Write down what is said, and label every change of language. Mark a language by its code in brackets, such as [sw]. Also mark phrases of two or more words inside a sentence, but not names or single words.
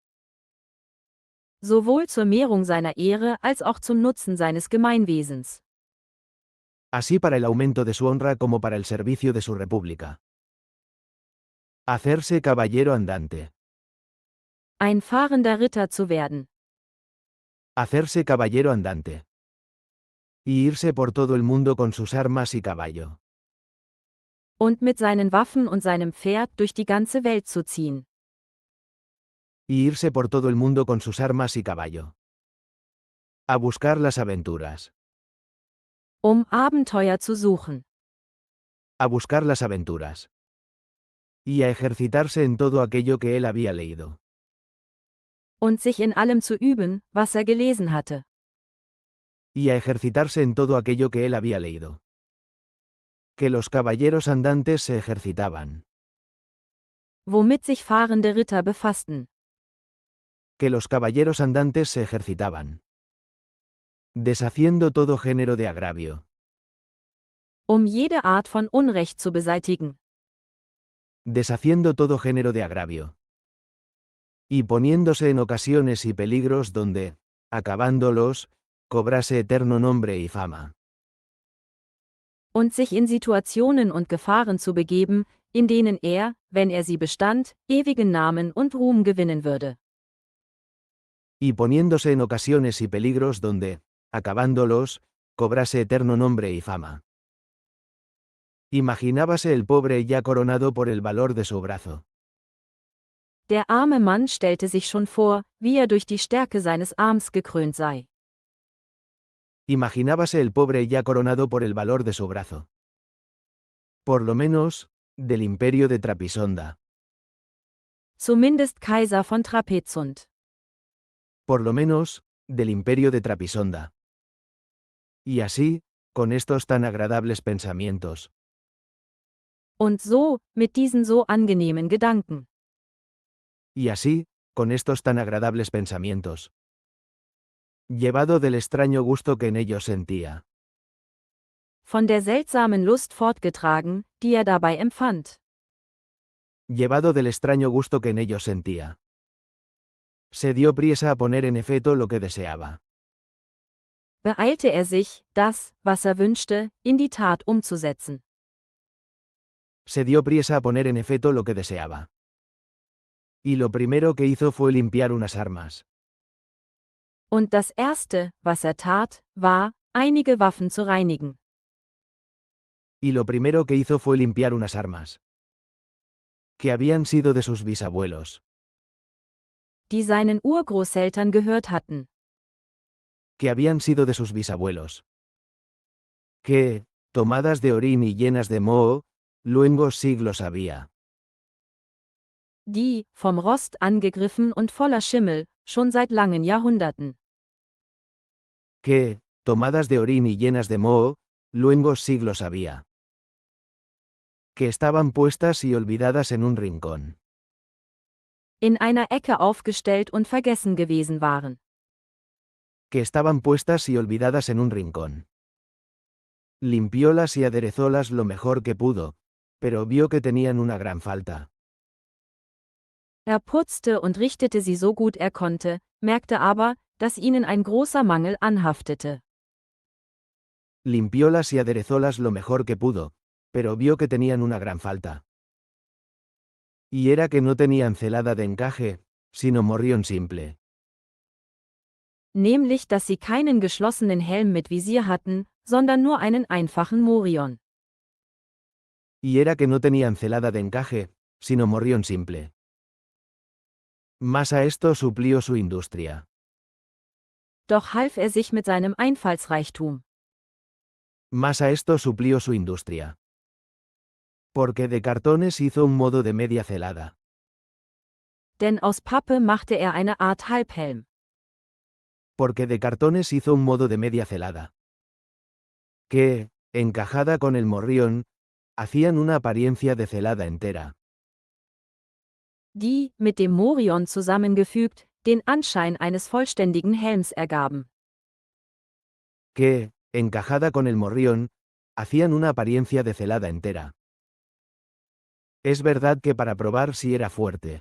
[de] Sowohl zur Mehrung seiner Ehre als auch zum Nutzen seines Gemeinwesens. [es] Así para el aumento de su honra como para el servicio de su república. Hacerse caballero andante. [de] Ein fahrender Ritter zu werden. [es] Hacerse caballero andante. Y irse por todo el mundo con sus armas y caballo. [de] Und mit seinen Waffen und seinem Pferd durch die ganze Welt zu ziehen. [es] Y irse por todo el mundo con sus armas y caballo. A buscar las aventuras. [de] Abenteuer zu suchen. [es] A buscar las aventuras. Y a ejercitarse en todo aquello que él había leído. [de] Und sich in allem zu üben, was er gelesen hatte. [es] Y a ejercitarse en todo aquello que él había leído. Que los caballeros andantes se ejercitaban. [de] Womit sich fahrende Ritter befassten. [es] Que los caballeros andantes se ejercitaban. Deshaciendo todo género de agravio. [de] Jede Art von Unrecht zu beseitigen. [es] Deshaciendo todo género de agravio. Y poniéndose en ocasiones y peligros donde, acabándolos, cobrase eterno nombre y fama. [de] Und sich in Situationen und Gefahren zu begeben, in denen er, wenn er sie bestand, ewigen Namen und Ruhm gewinnen würde. [es] Y poniéndose en ocasiones y peligros donde, acabándolos, cobrase eterno nombre y fama. Imaginábase el pobre ya coronado por el valor de su brazo. [de] Der arme Mann stellte sich schon vor, wie er durch die Stärke seines Arms gekrönt sei. [es] Imaginábase el pobre ya coronado por el valor de su brazo. Por lo menos, del imperio de Trapisonda. [de] zumindest Kaiser von Trapezunt. [es] Por lo menos, del imperio de Trapisonda. Y así, con estos tan agradables pensamientos, [de] Und so, mit diesen so angenehmen Gedanken. [es] y así, con estos tan agradables pensamientos, llevado del extraño gusto que en ellos sentía, [de] Von der seltsamen Lust fortgetragen, die er dabei empfand. [es] llevado del extraño gusto que en ellos sentía, se dio priesa a poner en efecto lo que deseaba. [de] Beeilte er sich, das, was er wünschte, in die Tat umzusetzen. [es] Se dio priesa a poner en efecto lo que deseaba. Y lo primero que hizo fue limpiar unas armas. [de] Und das Erste, was er tat, war, einige Waffen zu reinigen. [es] Y lo primero que hizo fue limpiar unas armas. Que habían sido de sus bisabuelos. [de] Die seinen Urgroßeltern gehört hatten. [es] Que habían sido de sus bisabuelos. Que, tomadas de orín y llenas de moho, luengos siglos había. [de] Die, vom Rost angegriffen und voller Schimmel, schon seit langen Jahrhunderten. [es] Que, tomadas de orín y llenas de moho, luengos siglos había. Que estaban puestas y olvidadas en un rincón. [de] In einer Ecke aufgestellt und vergessen gewesen waren. [es] Que estaban puestas y olvidadas en un rincón. Limpiólas y aderezólas lo mejor que pudo, pero vio que tenían una gran falta. [de] Er putzte und richtete sie so gut er konnte, merkte aber, dass ihnen ein großer Mangel anhaftete. [es] Limpiólas y aderezólas lo mejor que pudo, pero vio que tenían una gran falta. Y era que no tenían celada de encaje, sino morrión simple. [de] Nämlich, dass sie keinen geschlossenen Helm mit Visier hatten, sondern nur einen einfachen Morion. [es] Y era que no tenían celada de encaje, sino morrión simple. Mas a esto suplió su industria. [de] Doch half er sich mit seinem Einfallsreichtum. [es] Mas a esto suplió su industria. Porque de cartones hizo un modo de media celada. [de] Denn aus Pappe machte er eine Art Halbhelm. [es] Porque de cartones hizo un modo de media celada. Que, encajada con el morrión, hacían una apariencia de celada entera. [de] Die, mit dem Morion zusammengefügt, den Anschein eines vollständigen Helms ergaben. [es] Que, encajada con el morrión, hacían una apariencia de celada entera. Es verdad que para probar si era fuerte.